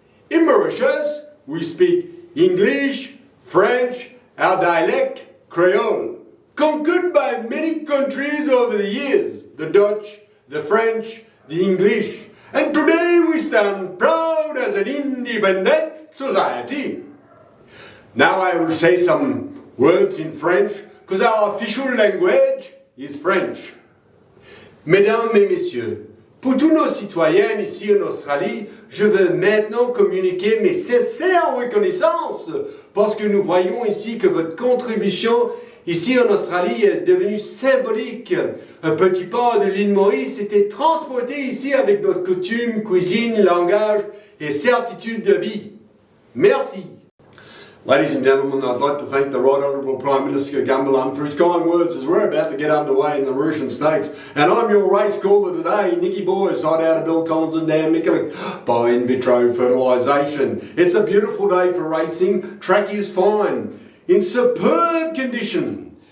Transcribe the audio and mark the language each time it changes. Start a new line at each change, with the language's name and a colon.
English: In Mauritius, we speak English, French, our dialect, Creole, conquered by many countries over the years, the Dutch, the French, the English, and today we stand proud as an independent society. Now I will say some words in French, because our official language is French.
French: Mesdames et messieurs, pour tous nos citoyens ici en Australie, je veux maintenant communiquer mes sincères reconnaissances parce que nous voyons ici que votre contribution ici en Australie est devenue symbolique. Un petit pas de l'île Maurice était transporté ici avec notre coutume, cuisine, langage et certitude de vie. Merci.
English: Ladies and gentlemen, I'd like to thank the Right Honourable Prime Minister Gamgoolam for his kind words as we're about to get underway in the Mauritian Stakes. And I'm your race caller today, Nicky Boy, side out of Bill Collins and Dan Mickellick by in vitro fertilisation. It's a beautiful day for racing. Track is fine, in superb condition.